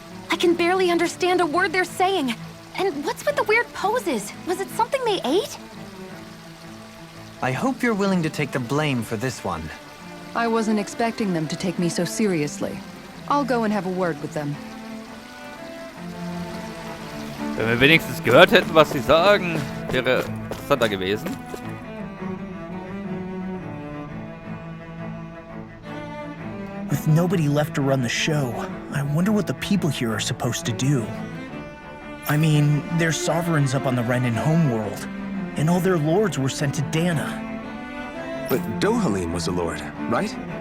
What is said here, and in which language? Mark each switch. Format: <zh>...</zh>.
<en>I can barely understand a word they're saying. And what's with the weird poses? Was it something they ate? I hope you're willing to take the blame for this one. I wasn't expecting them to take me so seriously. I'll go and have a word with them.</en> <de>Wenn wir wenigstens gehört hätten, was sie sagen, wäre interessanter gewesen.</de> <en>With nobody left to run the show, I wonder what the people here are supposed to do. I mean, there's sovereigns up on the Renan homeworld, and all their lords were sent to Dana. But Dohalim was a lord, right?</en>